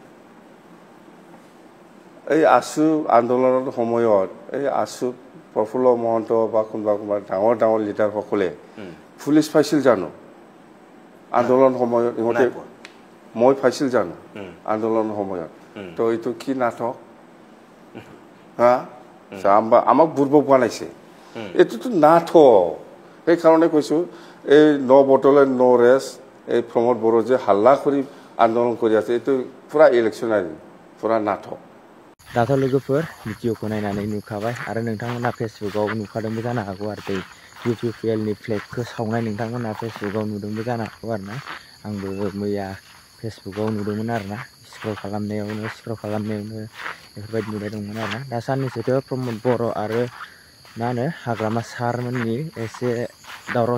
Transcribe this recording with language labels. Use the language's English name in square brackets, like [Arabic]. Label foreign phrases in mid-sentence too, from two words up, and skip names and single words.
[Assamese] এই আসু আন্দোলনৰ সময়ত এই আসু প্ৰফুল্ল মহন্ত বা কোনোবা ডাঙৰ লিডাৰ সকলে পুলিশ পাইছিল জানো আন্দোলন সময়ত ইহঁতে মই পাইছিল জানো আন্দোলন সময়ত তো এইটো কি নাটক আমাক বুৰ্বক বনাইছে এইটোতো নাটক সেইকাৰণে কৈছো এই নবদলেন নৰেছ এই প্ৰমোদ বড়ো যে হাল্লা কৰি আন্দোলন কৰি আছে এইটো পুৰা ইলেকশনারি পুৰা নাটক [Bodo] दाथ' लोगोफोर भिडिअखौ नायनानै नुखाबाय आरो नोंथांमोना फेसबुकाव नुखादोंबो जानो हागौ आरो बै इउपिपिएलनि फ्लेगखौ सावनाय नोंथांमोना फेसबुकाव नुदोंबो जानो हागौ आरोना आंबो मैया फेसबुकाव नुदोंमोन आरोना स्क्रल खालामनायावनो बेफोरबायदि नुनाय दंमोन आरोना दा साननैसोथ' प्रमोद बड़ो आरो मा होनो हाग्रामा सारमोननि एसे दावराव